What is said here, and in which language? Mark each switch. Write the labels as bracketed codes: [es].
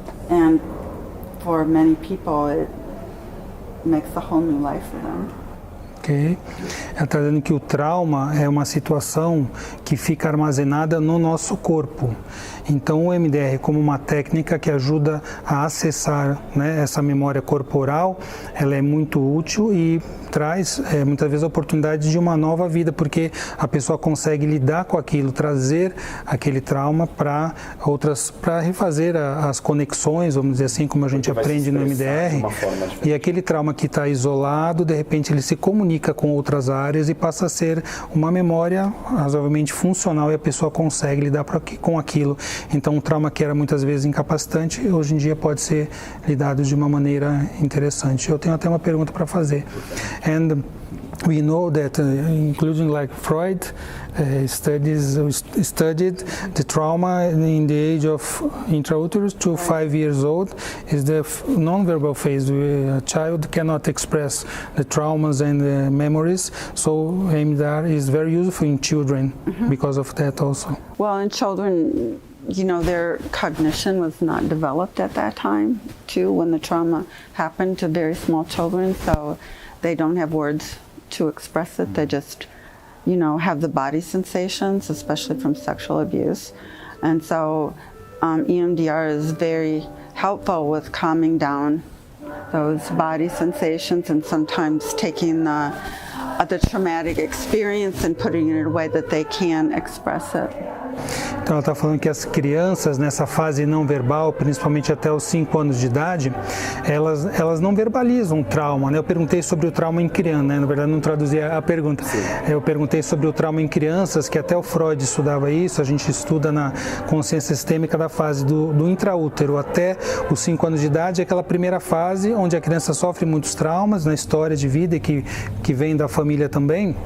[en] And for many people, it makes a whole new life for them. Ok. [pt] Ela está dizendo que o trauma é uma situação que fica armazenada no nosso corpo. Então, o MDR, como uma técnica que ajuda a acessar, né, essa memória corporal, ela é muito útil e traz muitas vezes a oportunidade de uma nova vida, porque a pessoa consegue lidar com aquilo, trazer aquele trauma para refazer as conexões, vamos dizer assim, como a gente aprende no MDR. E aquele trauma que está isolado, de repente ele se comunica com outras áreas e passa a ser uma memória razoavelmente funcional e a pessoa consegue lidar com aquilo. Então, um trauma que era muitas vezes incapacitante, hoje em dia pode ser lidado de uma maneira interessante. Eu tenho até uma pergunta para fazer. [en] And we know that, including like Freud, studied the trauma in the age of intrauterus to 5 years old is the non-verbal phase. A child cannot express the traumas and the memories, so EMDR is very useful in children because of that also. Well, in children, you know, their cognition was not developed at that time, too, when the trauma happened to very small children, so they don't have words to express it. They just, you know, have the body sensations, especially from sexual abuse. And so EMDR is very helpful with calming down those body sensations and sometimes taking the traumatic experience and putting it in a way that they can express it. [pt] Então ela está falando que as crianças nessa fase não verbal, principalmente até os 5 anos de idade, elas não verbalizam o trauma, né? Eu perguntei sobre o trauma em criança, né? Na verdade não traduzi a pergunta. Sim. Eu perguntei sobre o trauma em crianças, que até o Freud estudava isso, a gente estuda na consciência sistêmica da fase do intraútero até os 5 anos de idade, é aquela primeira fase onde a criança sofre muitos traumas na história de vida que vem da família também.